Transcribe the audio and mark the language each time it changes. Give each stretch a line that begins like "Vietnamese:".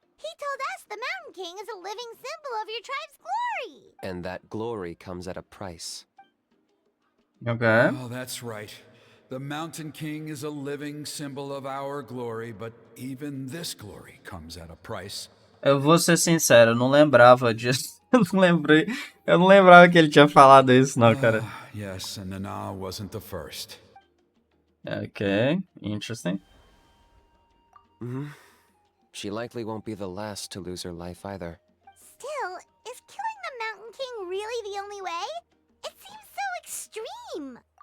English: He told us the Mountain King is a living symbol of your tribe's glory. And that glory comes at a price. Okay. Oh, that's right. The Mountain King is a living symbol of our glory, but even this glory comes at a price.
Portuguese: Eu vou ser sincero, eu não lembrava disso. Eu não lembrava que ele tinha falado isso, não, cara.
English: Yes, and Nana wasn't the first. Okay, interesting. She likely won't be the last to lose her life either. Still, is killing the Mountain King really the only way? It seems so extreme.